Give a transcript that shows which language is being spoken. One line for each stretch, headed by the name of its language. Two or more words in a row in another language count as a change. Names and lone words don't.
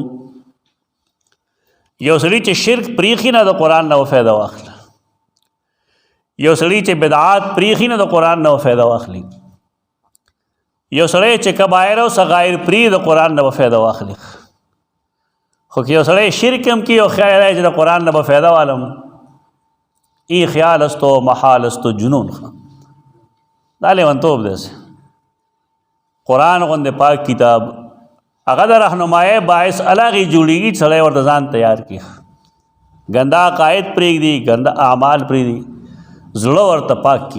Pashto: یو سړي چې شرک پریخي نه د قران نه فائدہ واخلي یو سړی چې بدعات پریخي نه د قرآن نه فایده واخلي یو سړی چې کبایر او صغایر پری د قرآن نه فایده واخلي. خو که یو سړی شرک هم کوي او خیال چې د قرآن نه فایده والم
Persian: ای خیال است و محال است و جنون
Pashto: دا لیونتوب دی. قرآن غوندې پاک کتاب هغه د رهنمایي باعث الګي جوړیږي سړی ورته ځان تیار کړي ګنده عقاید پرېږدي ګنده اعمال پرېږدي زړه ورته پاک کی.